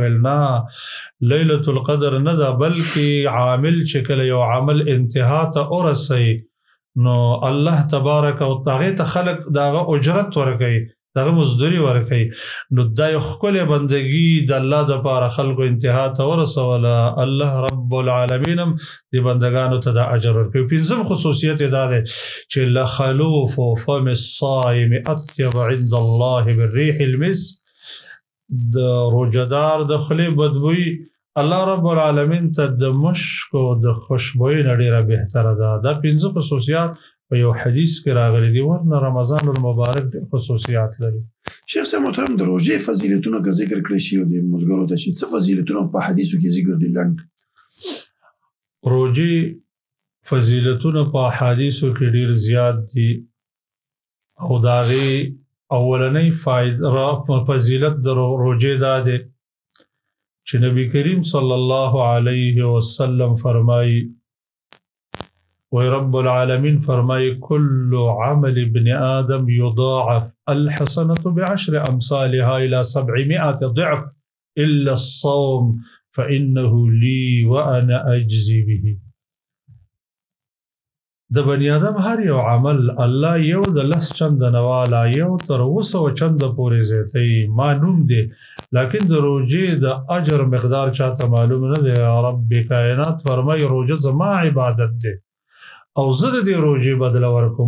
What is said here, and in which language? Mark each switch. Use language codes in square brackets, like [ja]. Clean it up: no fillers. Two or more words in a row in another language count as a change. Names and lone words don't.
[ps] ویل نه، لیلة القدر نه ده، بلکې عامل چې کله یو عمل انتها ته ورسوي نو الله تبارک و هغې ته خلک د هغه اجرت ورکوي، دغه مزدوري ورکوي. نو دا یو ښکلې بندګي د الله دپاره خلکو انتها ته ورسوله. الله رب العالمین هم دې بندګانو ته دا اجر ورکوي. پنځم خصوصیت یې دا دی چې [ar] لخلوف فم الصائم اطيب عند الله بالريح المسك. [ps] د روجهدار د خولې بدبوي الله رب العالمین ته د مشک او د خوشبویۍ نه ډېره بهتره ده. دا پنځه خصوصیات په یو حدیث کې راغلي دي. ورنه رمضان المبارک ډېر خصوصیات لري. شیخ صاحب محترم، د روژې فضیلتونه که ذکر کړی شي او د ملګرو ته چې څه فضیلتونه په حدیثو کې ذکر دي لنډ؟ روژې فضیلتونه په احادیثو کې ډېر زیات دي او د هغې اولنۍ فضیلت د روژې دا دی چې نبی کریم صلی الله علیه وسلم فرمایي وی رب العالمین فرمایي [ar] كل عمل ابن آدم يضاعف الحسنة بعشر أمثالها إلى 700 ضعف إلا الصوم فإنه لي وأنا أجزي به. [ps] د بنی آدم هر یو عمل الله یو د لس چند نواله یو تر 200 چند پورې زیاتوي. معلوم دی لیکن د روژې د اجر مقدار چاته معلوم نه دی. رب کائنات فرمایي روژه زما عبادت دی او زه د دې روژې بدله ورکوم.